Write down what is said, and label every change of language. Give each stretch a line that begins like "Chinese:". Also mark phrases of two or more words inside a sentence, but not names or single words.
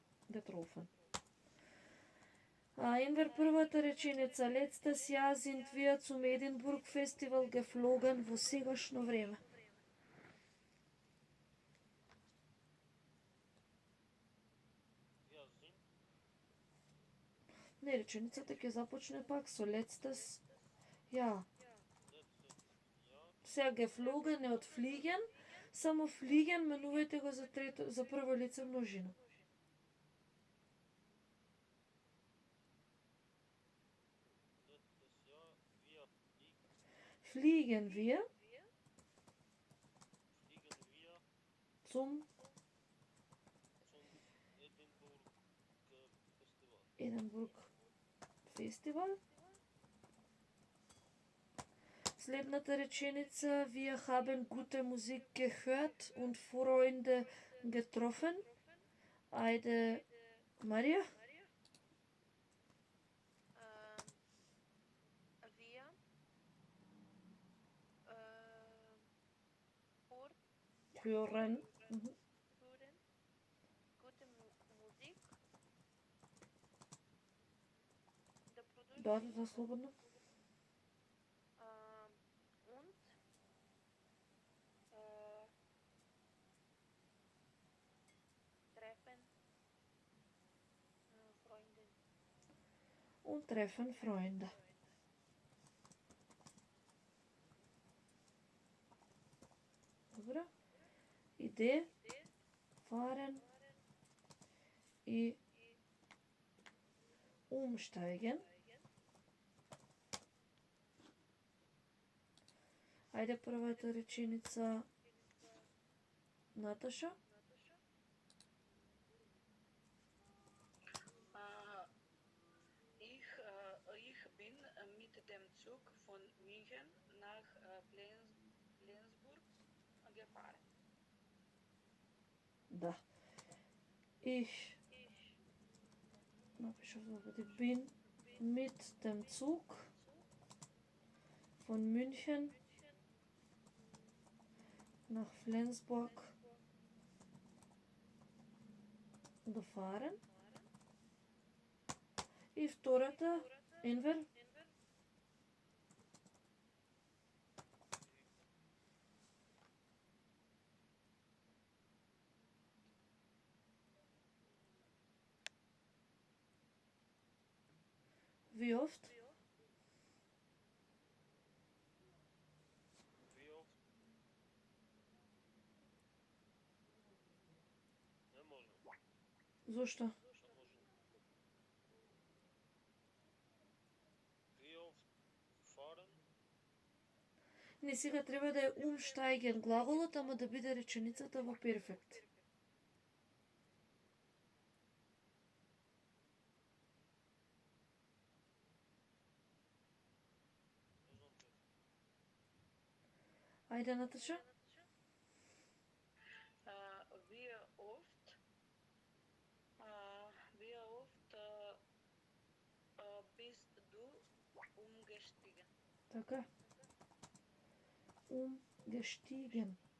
German: Getroffen.
Macedonian: Енвер првата реченица,
German: letztes Jahr sind wir zum Edinburgh Festival geflogen
Macedonian: во сегашно време.
German: Wir sind
Macedonian: Не, реченицата ќе започне пак со
German: letztes Jahr. letztes Jahr
Macedonian: Сега geflogen е од fliegen, само fliegen менувајте го за прво лице множина.
German: letztes Jahr wir Fliegen wir fliegen wir zum zum Edinburgh Festival. Edinburgh Festival.
Macedonian: Следната реченица,
German: wir haben gute Musik gehört und Freunde getroffen.
Macedonian: Ајде, Марија.
German: Wir Hören. hören gute Musik.
English: The production
Macedonian: Да, слободно.
German: und treffen Freunde. Und treffen Freunde.
Macedonian: Добро. Иде, fahren, и umsteigen. Ајде првата реченица, Наташа.
German: Ich bin mit dem Zug von München nach Flensburg gefahren. Да. Ich
Macedonian: напишав да
German: bin mit dem Zug von München nach Flensburg gefahren.
Macedonian: И втората, Енвер.
German: Wie oft? Wie oft?
Macedonian: Не може. Зошто? Не може.
German: Wie oft fahren?
Macedonian: Не, сега треба да е umsteigen глаголот, ама да биде реченицата во перфект. Ајде, Наташа.
German: Wie oft bist du umgestiegen?
Macedonian: Така. Umgestiegen.